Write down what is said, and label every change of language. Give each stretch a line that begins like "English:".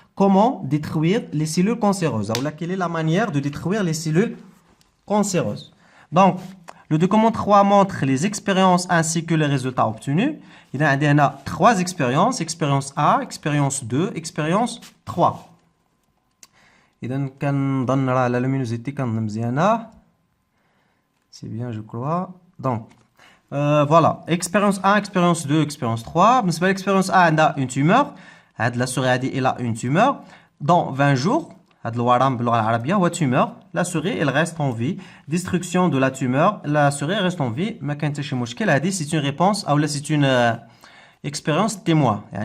French: Comment détruire les cellules cancéreuses? Quelle est la manière de détruire les cellules cancéreuses? Donc, le document 3 montre les expériences ainsi que les résultats obtenus. Il y a 3 expériences. Expérience A, expérience 2, expérience 3.
Arabic: إذا كنظن راه la luminosité كنظن مزيانة.
French: C'est bien, je crois. Donc, voilà. Expérience 1, expérience 2, expérience 3. بالنسبة l'expérience A, elle a une tumeur. La souris elle a une tumeur. Dans 20 jours, la tumeur, la souris elle reste en vie. Destruction de la tumeur, la souris reste en vie. C'est une réponse, ou c'est une expérience témoin.